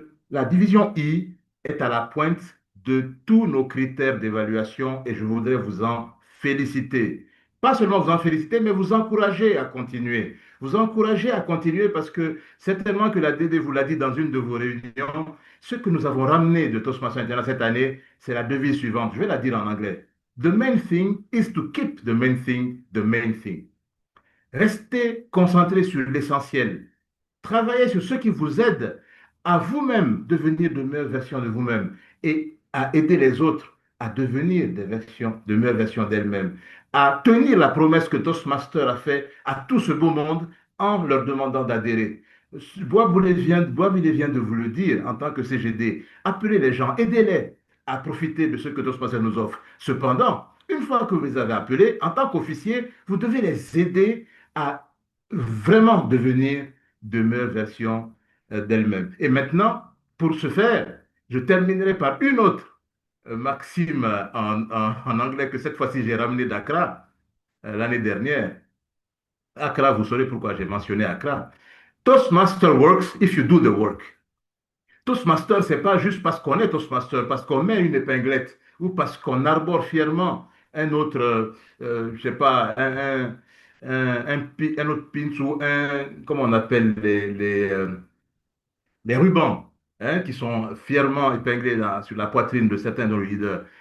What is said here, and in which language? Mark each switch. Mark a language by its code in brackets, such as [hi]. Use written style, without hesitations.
[fr] La division I est à la pointe de tous nos critères d'évaluation et je voudrais vous en féliciter. Pas seulement vous en féliciter, mais vous encourager à continuer. Vous encourager à continuer parce que certainement que la DD vous l'a dit dans une de vos réunions, ce que nous avons ramené de Toastmasters International cette année, c'est la devise suivante. Je vais la dire en anglais. [en] The main thing is to keep the main thing the main thing. [fr] Restez concentré sur l'essentiel. Travaillez sur ce qui vous aide à vous-même devenir de meilleures versions de vous-même et à aider les autres à devenir de meilleures versions d'elles-mêmes, à tenir la promesse que Toastmaster a fait à tout ce beau monde en leur demandant d'adhérer. Boisville vient de vous le dire en tant que CGD. Appelez les gens, aidez-les. à profiter de ce que Toastmasters nous offre. Cependant, une fois que vous les avez appelés, en tant qu'officier, vous devez les aider à vraiment devenir de meilleures versions d'elles-mêmes. Et maintenant, pour ce faire, je terminerai par une autre maxime en anglais que cette fois-ci j'ai ramené d'Accra l'année dernière. Accra, vous saurez pourquoi j'ai mentionné Accra. [en] Toastmaster works if you do the work. [fr] Toastmaster, c'est pas juste parce qu'on est Toastmaster, parce qu'on met une épinglette ou parce qu'on arbore fièrement un autre, je sais pas, un autre pin ou comment on appelle les rubans, hein, qui sont fièrement épinglés sur la poitrine de certains de nos leaders.